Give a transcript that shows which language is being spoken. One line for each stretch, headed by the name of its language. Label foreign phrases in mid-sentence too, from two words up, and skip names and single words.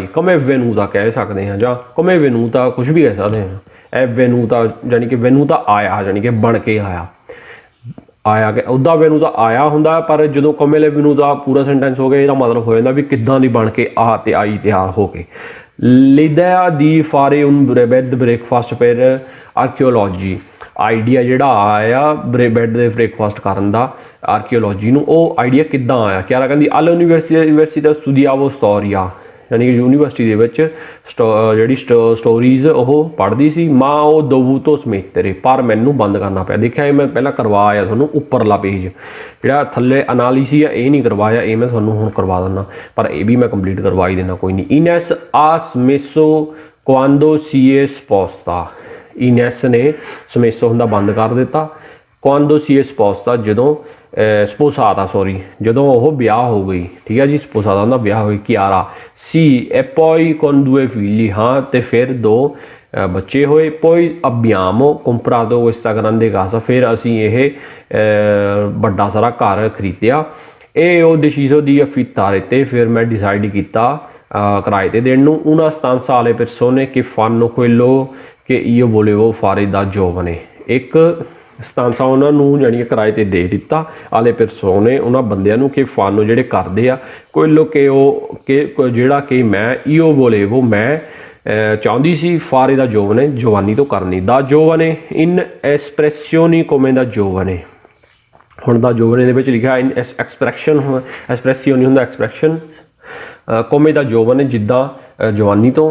Italian: come venuta
Punjabi: ਕਹਿ ਸਕਦੇ ਹਾਂ, ਜਾਂ
Italian: come venuta
Punjabi: ਕੁਝ ਵੀ ਕਹਿ ਸਕਦੇ ਹਾਂ। ਇਹ ਵੈਨੂਦਾ ਜਾਨੀ ਕਿ ਵੈਨੂਦਾ ਆਇਆ, ਜਾਨੀ ਕਿ ਬਣ ਕੇ ਆਇਆ ਕਿ ਉੱਦਾਂ ਵੈਨੂਦਾ ਆਇਆ ਹੁੰਦਾ। ਪਰ ਜਦੋਂ
Italian: com'è venuta
Punjabi: ਪੂਰਾ ਸੈਂਟੈਂਸ ਹੋ ਗਿਆ, ਇਹਦਾ ਮਤਲਬ ਹੋ ਜਾਂਦਾ ਵੀ ਕਿੱਦਾਂ ਦੀ ਬਣ ਕੇ ਆ ਤੇ ਆਈ ਤਿਆਰ ਹੋ ਕੇ।
Italian: l'idea di fare un bed breakfast per archeologi,
Punjabi: ਆਈਡੀਆ ਜਿਹੜਾ ਆਇਆ ਬੈਡ ਦੇ ਬ੍ਰੇਕਫਾਸਟ ਕਰਨ ਦਾ ਆਰਕੀਓਲੋਜੀ ਨੂੰ, ਉਹ ਆਈਡੀਆ ਕਿੱਦਾਂ ਆਇਆ। ਕਿਆਰਾ ਕਹਿੰਦੀ
Italian: alla università studiavo storia,
Punjabi: ਯਾਨੀ ਕਿ ਯੂਨੀਵਰਸਿਟੀ ਦੇ ਵਿੱਚ ਜਿਹੜੀ ਸਟੋਰੀਜ਼ ਉਹ ਪੜ੍ਹਦੀ ਸੀ।
Italian: ma ho dovuto smettere,
Punjabi: ਪਰ ਮੈਨੂੰ ਬੰਦ ਕਰਨਾ ਪਿਆ। ਦੇਖਿਆ ਇਹ ਮੈਂ ਪਹਿਲਾਂ ਕਰਵਾਇਆ ਤੁਹਾਨੂੰ ਉੱਪਰਲਾ ਪੇਜ, ਜਿਹੜਾ ਥੱਲੇ ਅਨਾਲਿਸਿਸ ਆ ਇਹ ਨਹੀਂ ਕਰਵਾਇਆ, ਇਹ ਮੈਂ ਤੁਹਾਨੂੰ ਹੁਣ ਕਰਵਾ ਦਿੰਦਾ, ਪਰ ਇਹ ਵੀ ਮੈਂ ਕੰਪਲੀਟ ਕਰਵਾ ਹੀ ਦੇਣਾ, ਕੋਈ ਨਹੀਂ।
Italian: ਇਨੈਸ ha smesso quando si è sposta,
Punjabi: ਇਨੈਸ ਨੇ ਸਮੇਸੋ ਹੁੰਦਾ ਬੰਦ ਕਰ ਦਿੱਤਾ।
Italian: quando si è sposta
Punjabi: ਜਦੋਂ ਸਪੋਸਾਤਾ, ਸੌਰੀ ਜਦੋਂ ਉਹ ਵਿਆਹ ਹੋ ਗਈ। ਠੀਕ ਹੈ ਜੀ। ਸਪੋਸਾਤਾ ਹੁੰਦਾ ਵਿਆਹ ਹੋ ਗਈ। ਕਿਆਰਾ ਸੀ
Italian: e poi con 2 figli,
Punjabi: ਹਾਂ ਤੇ ਫਿਰ 2 ਬੱਚੇ ਹੋਏ।
Italian: poi abbiamo comprato questa grande casa,
Punjabi: ਫਿਰ ਅਸੀਂ ਇਹ ਵੱਡਾ ਸਾਰਾ ਘਰ ਖਰੀਦਿਆ।
Italian: e ho deciso di affittare,
Punjabi: ਤੇ ਫਿਰ ਮੈਂ ਡਿਸਾਈਡ ਕੀਤਾ ਕਿਰਾਏ ਤੇ ਦੇਣ ਨੂੰ।
Italian: una stanza alle persone che fanno quello che io volevo fare da giovane,
Punjabi: ਇੱਕ ਸਤਾਂਸਾ ਉਹਨਾਂ ਨੂੰ ਜਾਣੀ ਕਿ ਕਿਰਾਏ ਤੇ ਦੇ ਦਿੱਤਾ।
Italian: alle persone
Punjabi: ਉਹਨਾਂ ਬੰਦਿਆਂ ਨੂੰ ਕਿ ਫਾਨੋ ਜਿਹੜੇ ਕਰਦੇ ਆ ਕੋਈ ਲੋਕ ਜਿਹੜਾ ਕਿ ਮੈਂ
Italian: io volevo
Punjabi: ਮੈਂ ਚਾਹੁੰਦੀ ਸੀ
Italian: fare da giovane
Punjabi: ਜਵਾਨੀ ਤੋਂ ਕਰਨੀ।
Italian: da giovane in espressioni come da giovane,
Punjabi: ਹੁਣ
Italian: da giovane
Punjabi: ਦੇ ਵਿੱਚ ਲਿਖਿਆ
Italian: in espressioni
Punjabi: ਹੁੰਦਾ ਐਕਸਪ੍ਰੈਸ਼ਨ,
Italian: come da giovane
Punjabi: ਜਿੱਦਾਂ ਜਵਾਨੀ ਤੋਂ।